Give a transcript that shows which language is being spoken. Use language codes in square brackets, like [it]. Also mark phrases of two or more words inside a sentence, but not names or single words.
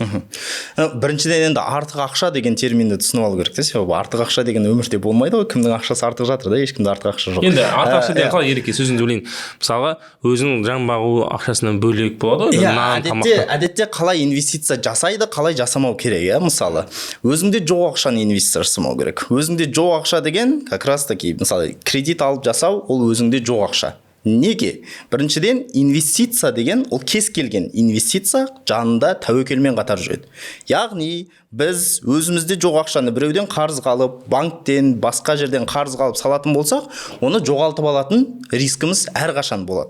[kk] Біріншіден енді артық ақша деген терминді түсініп алу керек те, себебі артық ақша деген өмірде болмайды ғой, кімнің ақшасы артық жатыр да, ешкімде артық ақша жоқ. Енді артық ақша деген қалай Ереке, сөзіңді бөлейін. Мысалға өзінің жан бағу ақшасынан бөлек болады ғой. Әдетте қалай инвестиция жасайды, қалай жасамау керек, мысалы өзіңде жоқ ақшаны инвестиция жасамау керек. Өзіңде жоқ ақша деген [ru] как раз таки [kk] мысалы кредит алып жасау, ол өзіңде жоқ ақша. Неге? Біріншіден, инвестиция деген ол кез келген инвестиция жанында тәуекелмен қатар жүреді. Яғни біз өзімізде жоқ ақшаны біреуден қарыз қалып, банктен, басқа жерден қарыз қалып салатын болсақ, оны жоғалтып алатын рискіміз әрқашан болады.